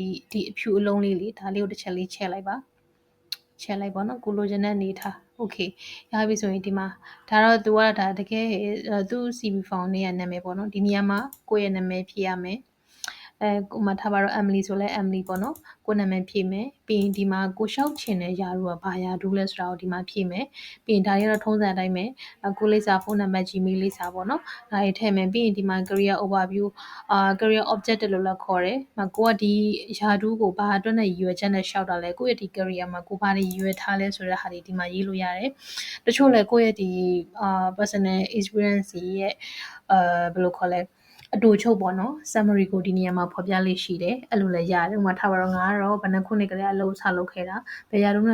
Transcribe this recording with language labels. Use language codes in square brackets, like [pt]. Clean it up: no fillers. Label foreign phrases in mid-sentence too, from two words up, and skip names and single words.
[my] ဒီအဖြူအလုံးလေးလေဒါလေးကိုတစ်ချက်လေးချက်လိုက်ပါချက်လိုက်ပေါ့နော်ကိုလိုချင်တဲ့အနေထား okay ရပြီဆိုရင်ဒီမှာဒါတော့သူကဒါတကယ်သူ [en] CV form [my] နဲ့ရနာမည်ပေါ့နော်ဒီနေရာမှာကိုယ့်ရဲ့နာမည်ဖြည့်ရမယ်ကိုမထားပါတော့ Emily ဆိုလဲ Emily ပေါ့နော်ကိုနာမည်ဖြည့်မယ်ပြီးရင်ဒီမှာကိုရှောက်ချင်တဲ့ယာတို့ကဘာယာတို့လဲဆိုတာကိုဒီမှာဖြည့်မယ်ပြီးရင်ဒါတွေကတော့ထုံးစံအတိုင်းပဲကိုလိပ်စာဖုန်းနံပါတ် Gmail လိပ်စာပေါ့နော်ဒါတွေထည့်မယ်ပြီးရင်ဒီမှာ [en] career overview career objective [my] လို့လည်းခေါ်တယ်ကိုကဒီယာတို့ကိုဘာအတွက်နဲ့ရည်ရွယ်ချက်နဲ့ရှောက်တာလဲကိုယ့်ရဲ့ဒီ career မှာကိုဘာတွေရည်ရွယ်ထားလဲဆိုတဲ့ဟာတွေဒီမှာရေးလို့ရတယ်တချို့လဲကိုယ့်ရဲ့ဒီ [en] personal experience [my] ရဲ့ဘယ်လိုခေါ်လဲအတူချုပ်ပေါ့နော် summary ကိုဒီနေရာမှာဖော်ပြလေးရှိတယ်အဲ့လိုလည်းရတယ်ဥပမာထားပါတော့ငါကတော့ဘယ်နှခုနှစ်ကလေးအလုပ်စလုပ်ခဲ့တာဘယ်ရာတုန်းက